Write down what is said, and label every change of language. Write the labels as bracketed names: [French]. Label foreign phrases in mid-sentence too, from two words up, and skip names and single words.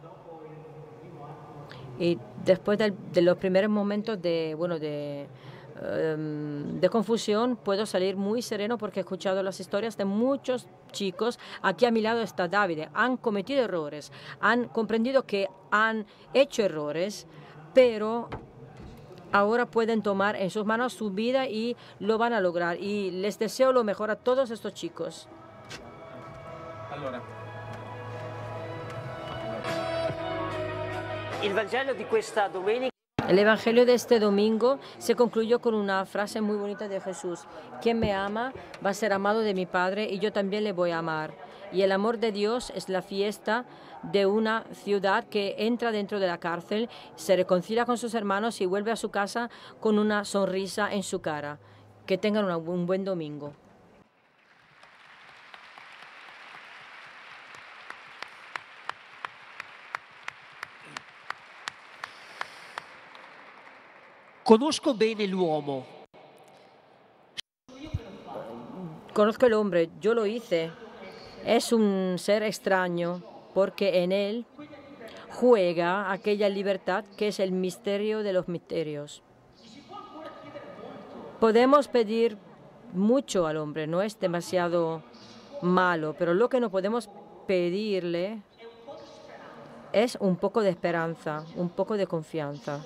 [Spanish] Y después de los primeros momentos de confusión, puedo salir muy sereno porque he escuchado las historias de muchos chicos. Aquí a mi lado está Davide. Han cometido errores, han comprendido que han hecho errores, pero ahora pueden tomar en sus manos su vida y lo van a lograr. Y les deseo lo mejor a todos estos chicos. [Italian] Allora. Il Vangelo di questa domenica. [Spanish] El Evangelio de este domingo se concluyó con una frase muy bonita de Jesús. Quien me ama va a ser amado de mi Padre y yo también le voy a amar. Y el amor de Dios es la fiesta de una ciudad que entra dentro de la cárcel, se reconcilia con sus hermanos y vuelve a su casa con una sonrisa en su cara. Que tengan un buen domingo. [Italian] Conosco bene l'uomo. [Spanish] Conozco el hombre, yo lo hice. Es un ser extraño porque en él juega aquella libertad que es el misterio de los misterios. Podemos pedir mucho al hombre, no es demasiado malo, pero lo que no podemos pedirle es un poco de esperanza, un poco de confianza.